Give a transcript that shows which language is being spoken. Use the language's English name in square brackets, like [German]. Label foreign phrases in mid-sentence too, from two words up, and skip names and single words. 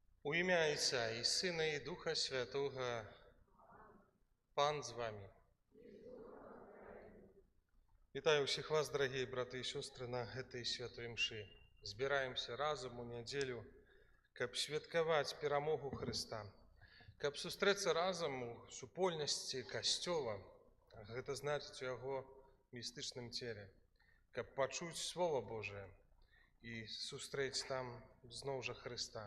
[Ukrainian] У імя Отця і Сина, і Духа Святого. Пан з вами. Вітаю всіх вас, [Belarusian] дорогие браты і сестры, на гэтай святой мшы. Збіраемся разом у нядзелю, каб святкаваць перамогу Хрыста, каб сустрэцца разам у супольнасці касцёла, гэта значыць у яго містычным целе, каб пачуць Слова Божие і сустрэць там зноў жа Хрыста.